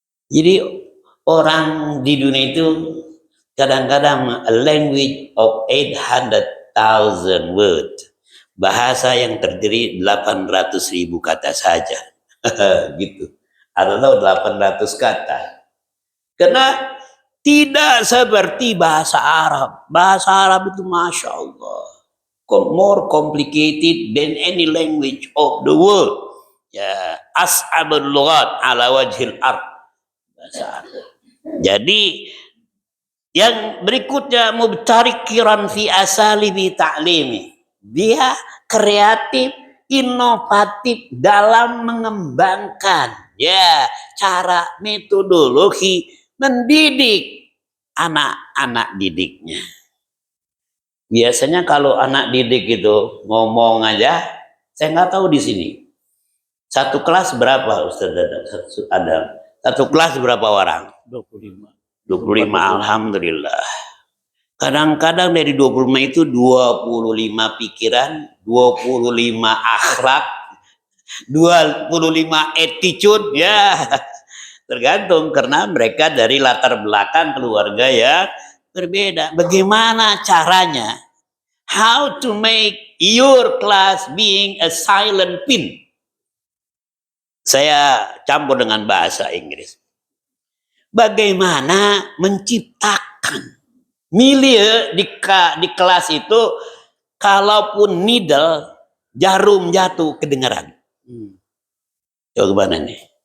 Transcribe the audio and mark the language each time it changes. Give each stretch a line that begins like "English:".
Indonesian: Jadi, orang di dunia itu kadang-kadang
English: a language of 800,000 words.
Indonesian: Bahasa yang terdiri 800.000 kata saja. Gitu. Atau 800 kata. Karena tidak seperti bahasa Arab. Bahasa Arab itu Masya Allah.
English: More complicated than any language of the world.
Arabic: Ya, as'abul lughat ala wajhil ard.
Indonesian: Bahasa Arab. Jadi yang berikutnya
Arabic: mubtarikiran fi asalibi ta'limi.
Indonesian: Dia kreatif, inovatif dalam mengembangkan ya cara metodologi mendidik anak-anak didiknya. Biasanya kalau anak didik itu ngomong aja, saya nggak tahu di sini. Satu kelas berapa Ustaz Adam? Satu kelas berapa orang? 25. 25, alhamdulillah. Kadang-kadang dari 25 itu 25 pikiran, 25 akhlak, 25 attitude ya. Tergantung karena mereka dari latar belakang keluarga ya berbeda. Bagaimana caranya?
English: How to make your class being a silent pin?
Indonesian: Saya campur dengan bahasa Inggris. Bagaimana menciptakan Milie di kelas itu, kalaupun needle, jarum jatuh kedengaran. Coba mana nih?